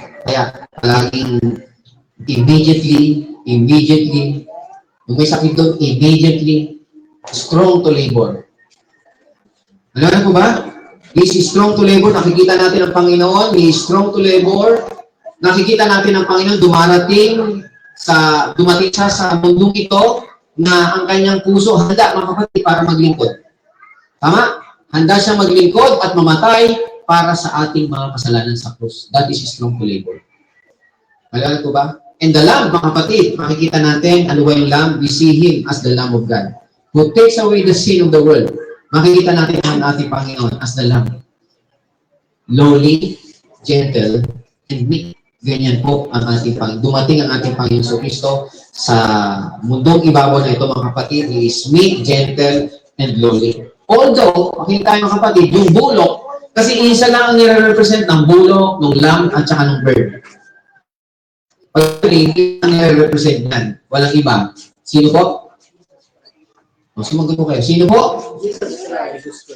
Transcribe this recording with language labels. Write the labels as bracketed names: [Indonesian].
[Filipino] Kaya, palaging immediately, yung may sakit doon, immediately, strong to labor. Alam po ba? [English] He is strong to labor. [Filipino] Nakikita natin ang Panginoon. [English] He is strong to labor. [Filipino] Nakikita natin ang Panginoon dumating siya sa mundong ito na ang kanyang puso handa, mga kapatid, para maglingkod. Tama? Handa siya maglingkod at mamatay para sa ating mga kasalanan sa krus. [English] That is strong to labor. [Filipino] Alam po ba? And the Lamb, mga kapatid, makikita natin, ano ba yung Lamb? [English] We see Him as the Lamb of God, who takes away the sin of the world. [Filipino] Makikita natin ang ating Panginoon as the Lamb. Lowly, gentle, and meek. Ganyan po ang ating Panginoon. Dumating ang ating Panginoon sa Kristo sa mundong ibabaw na ito, mga kapatid. [English] He is meek, gentle, and lowly. [Filipino] Although, makikita tayo mga kapatid, yung bulok, kasi isa lang ang nire-represent ng bulok, ng lamb, at saka ng bird. Pag-ring, ang nire-represent yan. Walang iba. Sino po? Sumagot po kayo. Sino po? [English] Jesus Christ.